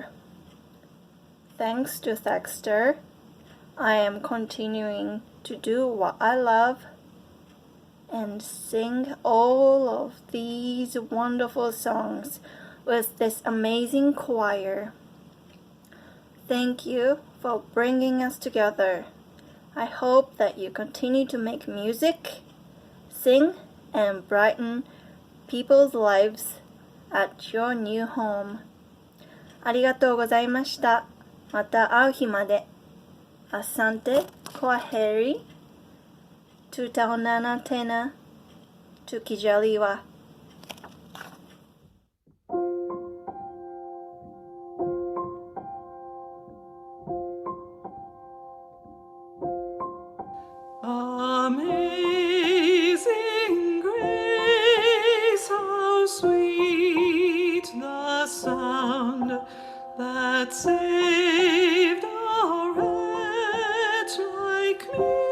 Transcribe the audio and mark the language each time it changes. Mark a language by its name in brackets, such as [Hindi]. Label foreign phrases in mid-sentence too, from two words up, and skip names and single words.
[English] Thanks to Thaxter, I am continuing to do what I love and sing all of these wonderful songs with this amazing choir. Thank you for bringing us together. I hope that you continue to make music, sing, and brighten people's lives at your new home. [Japanese] ありがとうございました。また会う日まで。Asante, [Swahili] kwaheri, tutaonana tena, tukijaliwa. [English] Amazing grace, how sweet the sound that saved a wretch like me.